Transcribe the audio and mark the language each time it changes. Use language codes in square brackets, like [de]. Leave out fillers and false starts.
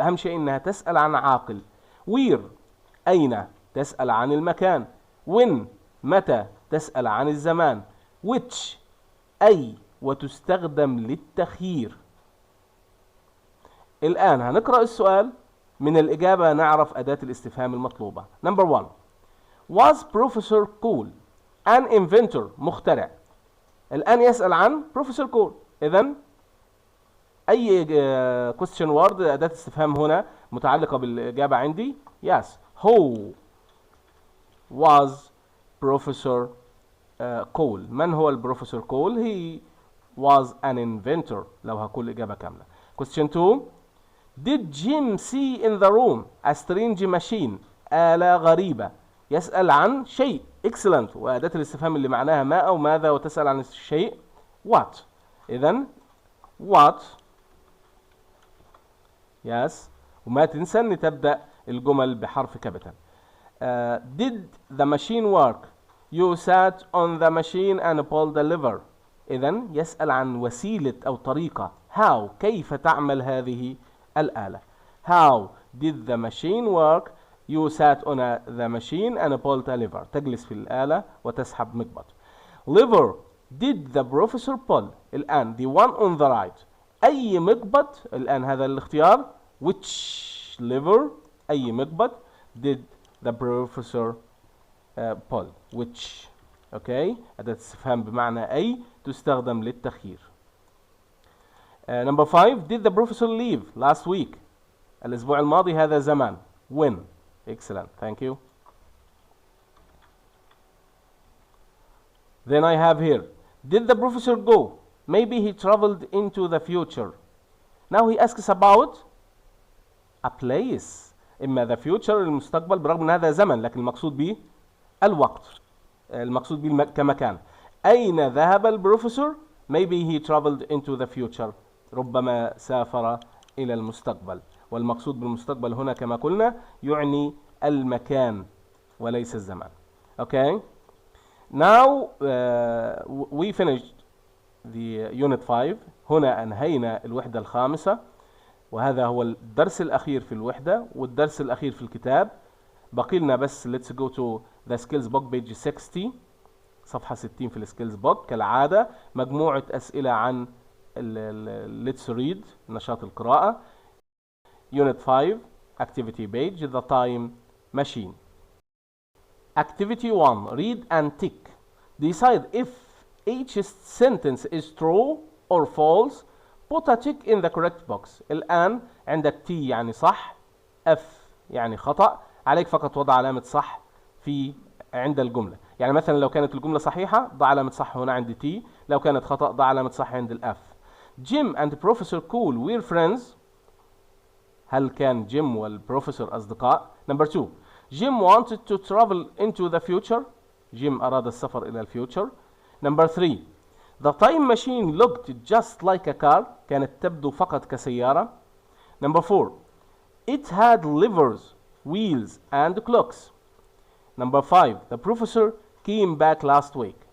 [ar] أهم شيء إنها تسأل عن عاقل. where أين، تسأل عن المكان. when متى، تسأل عن الزمان. which أي، وتستخدم للتخيير. الآن هنقرأ السؤال، من الإجابة نعرف أداة الاستفهام المطلوبة. [en] Number 1. Was Professor Cool an inventor، مخترع. [ar] الآن يسأل عن Professor Cool. إذن أي question word أداة استفهام هنا متعلقة بالإجابة عندي. [en] Yes. Who was Professor Cool؟ [ar] من هو البروفيسور كول؟ [en] He was an inventor، [ar] لو هقول الإجابة كاملة. [en] Question 2. Did Jim see in the room a strange machine؟ [ar] آلة غريبة. يسأل عن شيء. Excellent. وأداة الاستفهام اللي معناها ما أو ماذا، وتسأل عن الشيء what. إذن what. [en] yes. [ar] وما تنسى أن تبدأ الجمل بحرف كابيتال. [en] Did the machine work؟ You sat on the machine and pulled the lever. [ar] إذن يسأل عن وسيلة أو طريقة. how كيف تعمل هذه الآلة. [en] how did the machine work؟ You sat on the machine and pulled a lever. [ar] تجلس في الآلة وتسحب مقبض. [en] lever did the professor pull؟ الآن the one on the right. [ar] أي مقبض؟ الآن هذا الاختيار. [en] which lever؟ [ar] أي مقبض [en] did the professor pull؟ which. [ar] اوكي، أداة استفهام بمعنى أي، تستخدم للتخيير. [en] Number 5. Did the professor leave last week؟ [ar] الأسبوع الماضي هذا زمان. [en] when. Excellent. Thank you. Then I have here. Did the professor go؟ Maybe he traveled into the future. Now he asks about a place. [ar] إما the future المستقبل، برغم أن هذا زمن، لكن المقصود به الوقت، المقصود به كمكان. أين ذهب البروفيسور؟ [en] Maybe he traveled into the future. [ar] ربما سافر إلى المستقبل. والمقصود بالمستقبل هنا كما قلنا يعني المكان وليس الزمان. [en] Okay. Now we finished the unit 5. [ar] هنا أنهينا الوحدة الخامسة، وهذا هو الدرس الأخير في الوحدة والدرس الأخير في الكتاب. باقي لنا بس [en] let's go to the skills book page 60، [ar] صفحة 60 في السكيلز [en] book. [ar] كالعادة مجموعة أسئلة عن let's read، نشاط القراءة. [en] Unit 5 activity page the time machine. Activity 1 read and tick. Decide if each sentence is true or false. Put a tick in the correct box. [ar] الآن عندك T يعني صح، F يعني خطأ. عليك فقط وضع علامة صح في عند الجملة. يعني مثلا لو كانت الجملة صحيحة ضع علامة صح هنا عند T، لو كانت خطأ ضع علامة صح عند الF. [en] Jim and Professor Cool were friends. [ar] هل كان جيم والبروفيسور أصدقاء؟ [en] Number 2. Jim wanted to travel into the future. [ar] جيم أراد السفر إلى الفيوتشر. [en] Number 3. The time machine looked just like a car. [ar] كانت تبدو فقط كسيارة. [en] Number 4. It had levers, wheels and clocks. Number 5. The professor came back last week.